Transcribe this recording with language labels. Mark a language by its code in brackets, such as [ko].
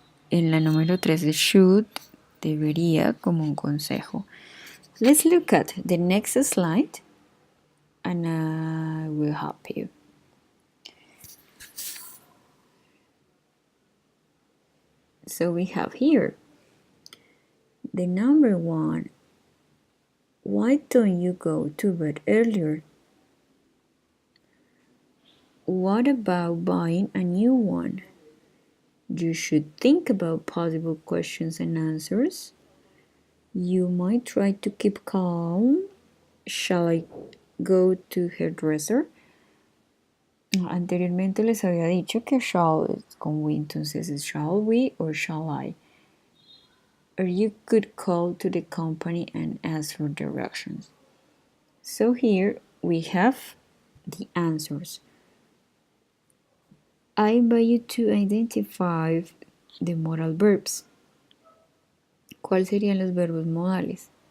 [es] En la número 3 es should, debería, como un consejo. [en] Let's look at the next slide and I will help you. So we have here the number 1, why don't you go to bed earlier? What about buying a new one? You should think about possible questions and answers. You might try to keep calm. Shall I go to hairdresser? [es] Anteriormente les había dicho que shall es con we, entonces es [en] shall we or shall I? Or you could call to the company and ask for directions. So here we have the answers. I invite you to identify the modal verbs. [es] ¿Cuáles serían los verbos modales?